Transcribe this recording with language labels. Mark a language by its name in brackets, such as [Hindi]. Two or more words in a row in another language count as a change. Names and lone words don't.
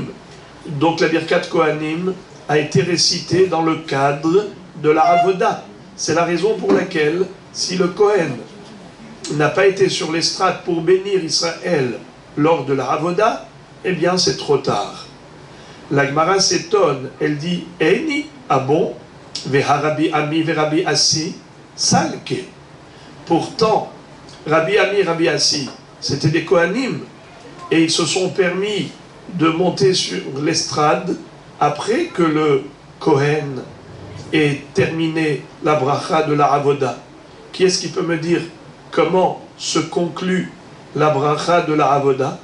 [French] Donc la Birkat Kohanim a été récitée dans le cadre de la Avoda. C'est la raison pour laquelle, si le Kohen n'a pas été sur l'estrade pour bénir Israël lors de la Avoda, eh bien c'est trop tard. La Gemara s'étonne, elle dit « Eini, ah bon, [Aramaic] והא רבי אמי ורבי אסי סלקי ». [French] Pourtant, Rabbi Ami, Rabbi Assi, c'était des Kohanim, et ils se sont permis de monter sur l'estrade après que le Kohen ait terminé la bracha de la Avoda. Qui est-ce qui peut me dire comment se conclut la bracha de la Avoda?